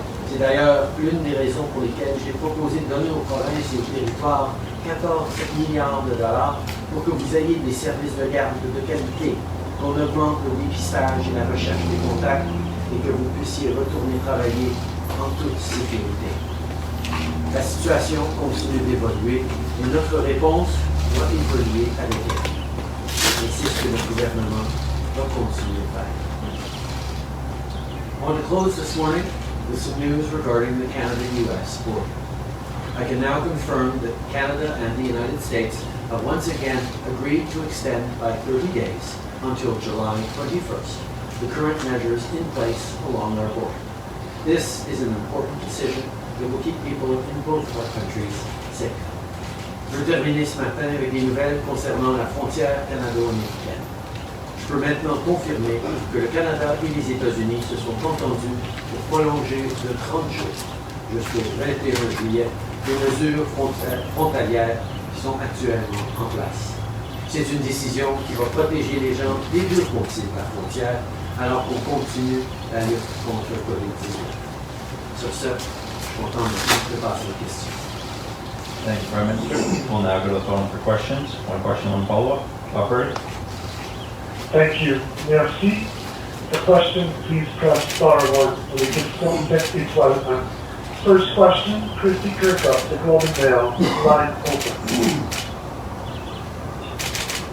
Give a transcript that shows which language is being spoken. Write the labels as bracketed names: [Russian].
[French] C'est d'ailleurs l'une des raisons pour lesquelles j'ai proposé de donner aux provinces et aux territoires 14 milliards de dollars pour que vous ayez des services de garde de qualité, qu'on augmente le dépistage et la recherche des contacts et que vous puissiez retourner travailler en toute sécurité. La situation continue d'évoluer et notre réponse doit évoluer avec elle. Et c'est ce que le gouvernement va continuer de faire. [English] I want to close this morning with some news regarding the Canada-US border. I can now confirm that Canada and the United States have once again agreed to extend by 30 days until July 21st the current measures in place along our border. This is an important decision that will keep people in both our countries safe. [French] Je veux terminer ce matin avec des nouvelles concernant la frontière canado-américaine. Je peux maintenant confirmer que le Canada et les États-Unis se sont entendus pour prolonger de 30 jours jusqu'au 21 juillet les mesures frontalières qui sont actuellement en place. C'est une décision qui va protéger les gens des deux côtés de la frontière alors qu'on continue la lutte contre le COVID-19. Sur ce, je suis content de passer aux questions. [English] Thank you, Prime Minister. We'll now go to the phone for questions. One question, one follow-up. Operator. Thank you. Merci. The question, please press *1 for the consent each one. First question, Christy Kirkup, the Globe and Mail, line open.